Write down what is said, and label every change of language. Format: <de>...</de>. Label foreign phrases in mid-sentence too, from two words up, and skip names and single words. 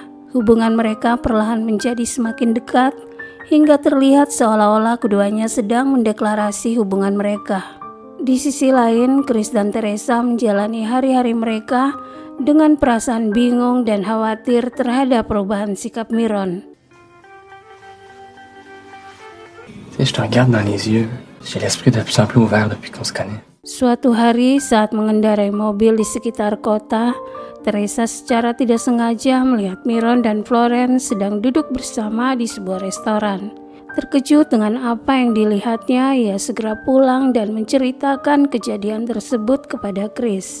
<id>Hubungan mereka perlahan menjadi semakin dekat, hingga terlihat seolah-olah keduanya sedang mendeklarasi hubungan mereka. Di sisi lain, Chris dan Teresa menjalani hari-hari mereka dengan perasaan bingung dan khawatir terhadap perubahan sikap Miron.</id> <fr>Je te regarde dans les yeux. J'ai l'esprit de plus en plus ouvert depuis qu'on se connaît.</fr> <id>Suatu hari saat mengendarai mobil di sekitar kota, Teresa secara tidak sengaja melihat Miron dan Florence sedang duduk bersama di sebuah restoran. Terkejut dengan apa yang dilihatnya, ia segera pulang dan menceritakan kejadian tersebut kepada Chris.</id>